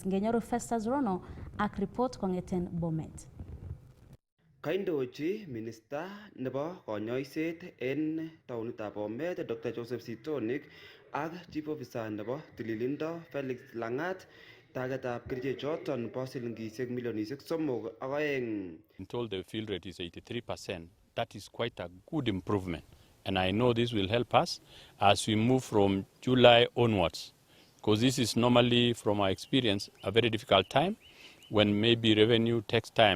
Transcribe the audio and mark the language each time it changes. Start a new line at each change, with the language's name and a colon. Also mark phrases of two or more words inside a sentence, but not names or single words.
Kalenjin: Ngenyoru Festus Rono ak report kongeten Bomet. Kaindochi minister nebo konyoiset en taonitab Bomet Dr. Joseph Sitonik ak
English: chief officer
Kalenjin: nebo tililindo Felix Langat tagetab kerichek choton bo silingisiek milionisiek 3.2.
English: I'm told the fill rate is 83%. That is quite a good improvement. And I know this will help us as we move from July onwards. Because this is normally, from our experience, a very difficult time when maybe revenue takes time.